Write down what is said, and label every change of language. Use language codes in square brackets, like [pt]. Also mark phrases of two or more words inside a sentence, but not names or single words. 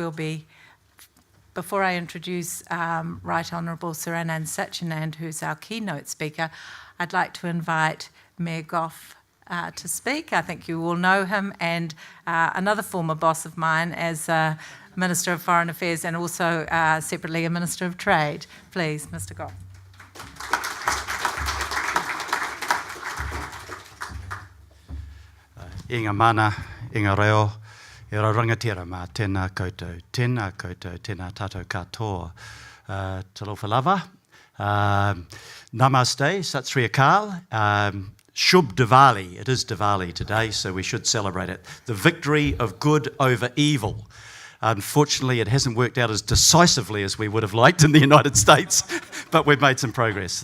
[en] We'll be, before I introduce Right Honourable Sir Anand Satyanand, who's our keynote speaker, I'd like to invite Mayor Goff to speak. I think you all know him, and another former boss of mine as Minister of Foreign Affairs and also separately a Minister of Trade. Please, Mr. Goff. [mi] Inga mana, inga reo, e rau rangatira mā tēnā koutou, tēnā tātou katoa. [sm] Talofa lava, [en] namaste, [pa] ਸਤ ਸ੍ਰੀ ਅਕਾਲ, [hi] शुभ दिवाली, [en] it is Diwali today, so we should celebrate it. The victory of good over evil. Unfortunately, it hasn't worked out as decisively as we would have liked in the United States, but we've made some progress.